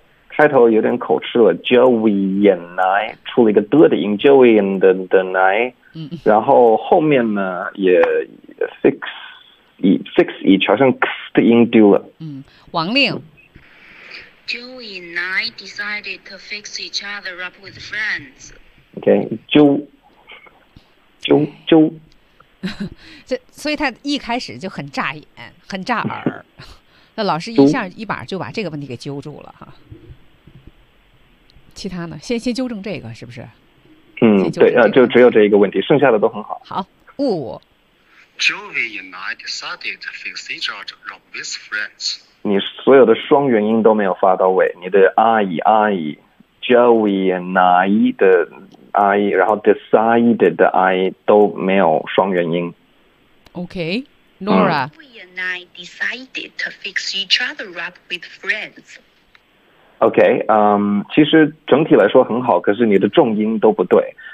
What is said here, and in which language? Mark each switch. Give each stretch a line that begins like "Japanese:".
Chinese: 开头有点口吃了 ，
English: Joey and I
Chinese: 出了一个的的音 ，
English: Joey and the I，
Chinese: 然后后面呢也
English: fix each，
Chinese: 好像 x 的音丢了。王令
English: ，Joey and I decided to fix each other up with friends.
Chinese: Okay， 啾，所以他一开始就很炸眼，很炸耳，那老师一下一把就把这个问题给揪住了哈。其他呢？先纠正这个，是不是？对，就只有这一个问题，剩下的都很好。好，五。
English: Joey and I decided to fix each other up with friends.
Chinese: 你所有的双元音都没有发到位，你的 I
English: Joey and I
Chinese: 的 I， 然后 decided 的 I 都没有双元音。
English: Okay, Nora. Joey and I decided to fix each other up with friends.
Chinese: Okay, 其实整体来说很好，可是你的重音都不对。